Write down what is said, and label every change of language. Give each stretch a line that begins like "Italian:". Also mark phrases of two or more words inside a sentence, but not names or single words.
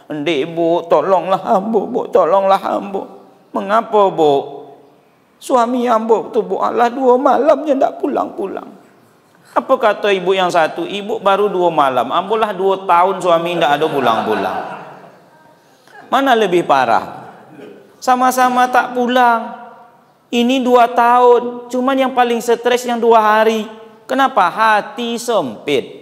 Minangkabau: "Ndek Bu, tolonglah ambo, Bu, tolonglah ambo."
Indonesian: "Mengapa, Bu?"
Minangkabau: "Suami ambo tu, Bu, alah 2 malamnya tak pulang-pulang."
Indonesian: Apa kata ibu yang satu?
Minangkabau: "Ibu baru 2 malam, ambolah 2 tahun suami tak ada pulang-pulang."
Indonesian: Mana lebih parah? Sama-sama tak pulang. Ini 2 tahun, cuman yang paling stres yang 2 hari. Kenapa? Hati sempit.